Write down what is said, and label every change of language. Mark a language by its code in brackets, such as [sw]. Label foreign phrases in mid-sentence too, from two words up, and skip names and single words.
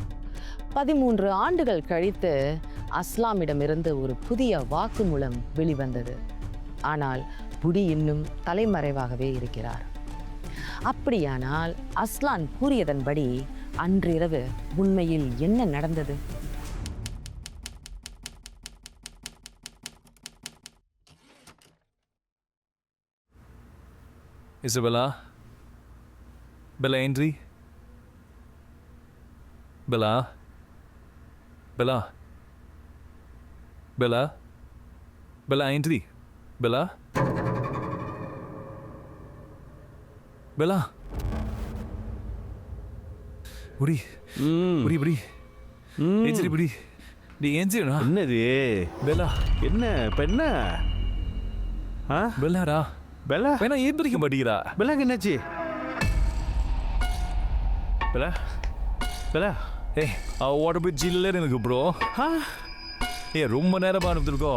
[ta] 13 ஆண்டுகள் கழித்து அஸ்லாமிடமிருந்து ஒரு புதிய வாக்குமூலம் வெளிவந்தது. ஆனால் புடி இன்னும் தலைமறைவாகவே இருக்கிறார். அப்படியானால் அஸ்லான் கூறியதன்படி அன்றிரவு உண்மையில் என்ன நடந்தது? Isabella? Bella Andri? Bella? Bella? Bella? Bella Andri? Bella? Bella? Budi? Budi, Budi? Andri, Budi? நீ ஏஞ்சிடா? என்னது பெல்லா? என்ன இப்போ என்ன? ஆ பெல்லாடா? பெல்லா வேணா ஏந்திரிக்க மாட்டேங்கிறா. பெல்லாக்கு என்னாச்சு? பெல்லா, பெல்லா. ஏய், [en] water pit [ta] ஜில்லுன்னு இருக்கு ப்ரோ. ரொம்ப நேரமாக இருந்திருக்கோம்.